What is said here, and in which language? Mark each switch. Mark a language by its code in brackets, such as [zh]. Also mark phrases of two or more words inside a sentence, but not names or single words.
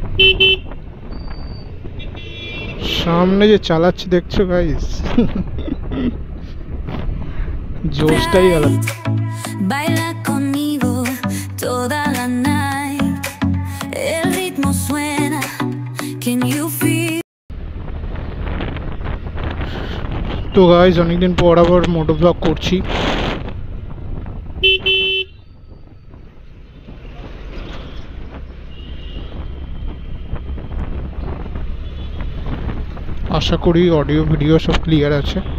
[bn] সামনে যে চালাচ্ছি দেখছো গাইস, জোশটাই আলাদা। [es] Baila conmigo toda la night. El ritmo suena. [en] Can you feel? [bn] তো গাইস, অনেকদিন পর আবার মোটো ব্লগ করছি। আশা করি অডিও ভিডিও সব ক্লিয়ার আছে।